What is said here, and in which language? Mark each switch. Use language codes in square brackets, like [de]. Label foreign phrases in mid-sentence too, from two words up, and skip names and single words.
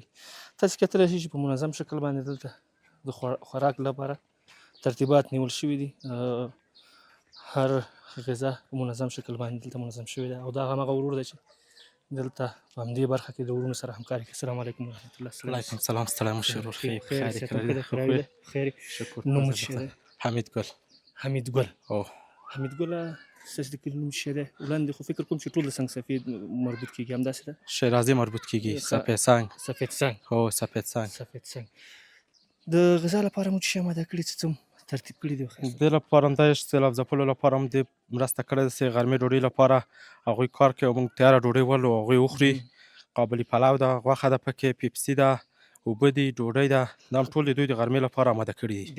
[ps] تاسې کتلی شئ چې په منظم شکل باندې دلته د خوراک لپاره ترتیبات نیول شوي دي. هر غذا په منظم شکل باندې دلته منظم شوی ده او دا همغه ورور دی چې دلته په همدې برخه کې د ورونو سره همکاري کوي. [ar] السلام علیکم ورحمت الله. علیکم سلام [ps] ستړی مشر ورور خیر خیر. نوم چی دی؟ حمید گل. حمید گل. او حمید گل ستاسو د کلي نوم څه دی؟ وړاندې خو فکر کوم چې ټول د سنګ سفید مربوط کېږي، همداسې ده؟ شیرازي مربوط کېږي. سفید سنگ. سفید سنگ. هو سفید سنگ. سفید سنگ. د غذا لپاره مو څه آماده کړي، څه ترتیب کړي دي؟ د لپاره همدا سیلاب ځپلو لپاره هم د مرسته کړې ده چې غرمې ډوډۍ لپاره هغوی کار کوي او موږ تیاره ډوډۍ ولو هغوی وخوري. قابلي پلو ده، غوښه ده، پکې پیپسي ده، اوبه دي، ډوډۍ ده، دا هم ټول د دوی د غرمې لپاره آماده کړي دي.